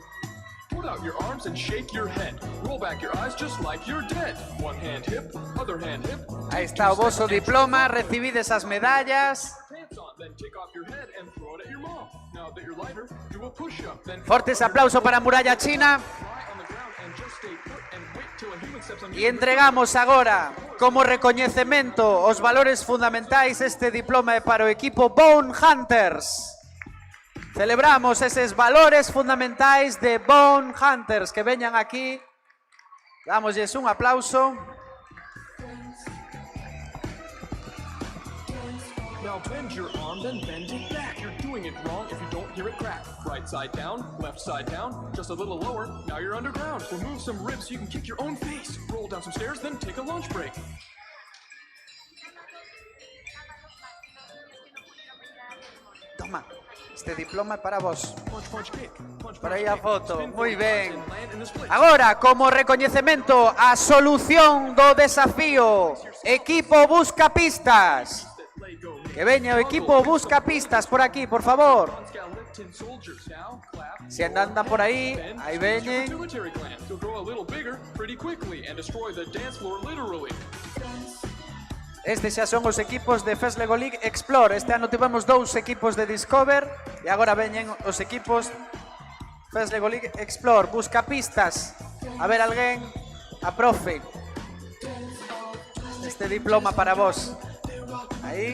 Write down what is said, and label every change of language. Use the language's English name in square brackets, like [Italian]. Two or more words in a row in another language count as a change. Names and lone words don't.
[English] Put out your arms and shake your head. Roll back your eyes just like you're dead. One hand hip, other hand hip. [Galician] Aí está o voso diploma, recibides as medallas. [English] Pants on, then take off your head and throw it at your mom. Now that you're lighter, do a push-up, then [Galician] Fortes aplauso para Muralla China. [English] fly on the ground and just stay put and wait till a human steps on [Galician] E entregamos agora, como recoñecemento, os valores fundamentais. Este diploma é para o equipo Bone Hunters. Celebramos eses valores fundamentais de Bone Hunters. Que veñan aquí. Dámosles un aplauso. [English] Now bend your arm, then bend it back. You're doing it wrong if you don't hear it crack. Right side down, left side down, just a little lower. Now you're underground. Remove some ribs so you can kick your own face. Roll down some stairs, then take a lunch break. [Galician] Toma, este diploma é para vos. [English] Punch, punch, kick. Punch, [Galician] Para [English] punch, [Galician] aí a [English] kick. [Galician] foto, [English] Spin [Galician] moi [English] 40 [Galician] ben. [English] times and land in this place. [Galician] Agora, como recoñecemento a solución do desafío, equipo Busca Pistas. Lego. Que veña o equipo Busca Pistas por aquí, por favor. [English] Skeleton soldiers. Now clap. [Galician] Se andan por aí, [English] Then [Galician] aí [English] squeeze your [Galician] veñen. [English] pituitary gland. You'll grow a little bigger pretty quickly and destroy the dance floor literally. [Galician] Estes xa son os equipos de First Lego League Explore. Este ano tivemos 2 equipos de Discover e agora veñen os equipos First Lego League Explore. Busca Pistas. A ver, alguén, a profe. Este diploma para vos. Aí.